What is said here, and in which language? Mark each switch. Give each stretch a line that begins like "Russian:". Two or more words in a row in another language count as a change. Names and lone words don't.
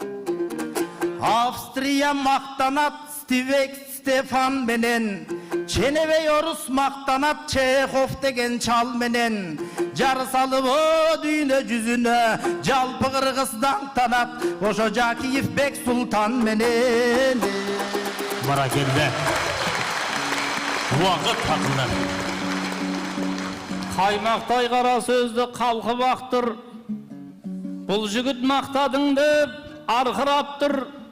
Kyrgyz: Австрия мактанат Стефан менен. Ченебей орус мактанат Чехов деген чал менен. Жар салып о дүйнө жүзүнө жалпы Кыргыздан танат ошо Жакиев Бек Сұлтан менен.
Kazakh: Баракелді. Уақыт тақылдан. Қаймақтай қара сөзді қалқы бақтыр. Бұл жігіт мақтадың деп арқыраптыр.